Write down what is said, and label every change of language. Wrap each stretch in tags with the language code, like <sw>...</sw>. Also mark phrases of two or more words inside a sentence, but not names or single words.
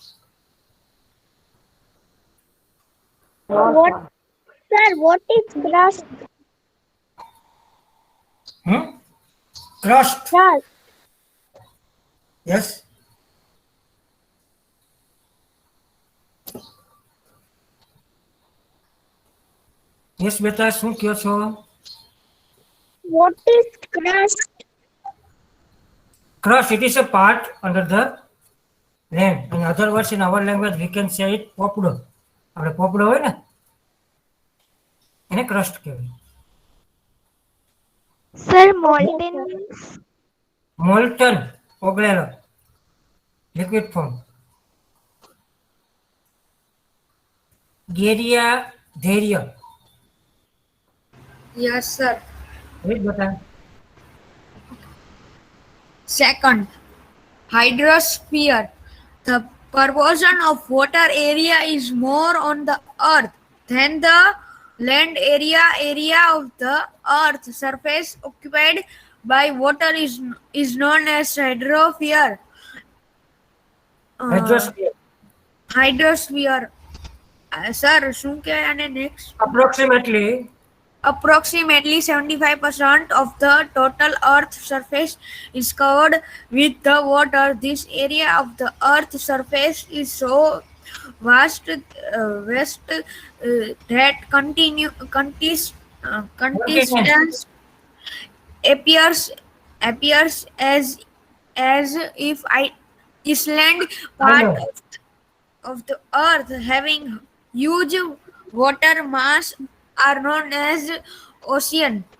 <en>What is crust? Crust. Crust. Yes. Yes,</en> <gu>બેટા શું કહો છો?</gu> <en>What is crust? Crust, it is a part under the land. In other words, in our language, we can say it પોપડો.</en> <gu>આપણે પોપડો હોય ને એને crust કહેવાય.</gu> <en>Sir, molten means? Molten, ઓગળેલો, liquid form.</en> <gu>ગેરિયા, ધૈર્ય.</gu> <en>Yes, sir.</en> <gu>રીત બતા.</gu> <en>Second, hydrosphere. The proportion of water area is more on the earth than the land area. Area of the earth surface occupied by water is known as hydrosphere. Hydrosphere. Hydrosphere. Sir,</en> <gu>શું કહેવાય આને next?</gu> <en>Approximately 75% of the total earth surface is covered with the water. This area of the earth surface is so vast that continuous appears as if Iceland, part of the earth having huge water mass, are known as ocean.</en>